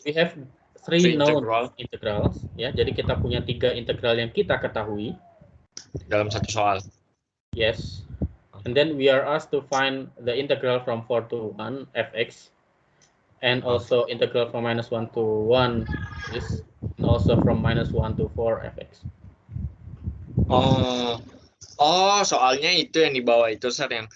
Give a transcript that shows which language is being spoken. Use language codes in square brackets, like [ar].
[en] we have three known integrals. [id] Ya, jadi kita punya 3 integral yang kita ketahui dalam satu soal. [en] Yes. And then we are asked to find the integral from 4 to 1 fx, and also integral from -1 to 1 is, and also from -1 to 4 fx. [id] Oh, soalnya itu yang di bawah itu, sir, yang.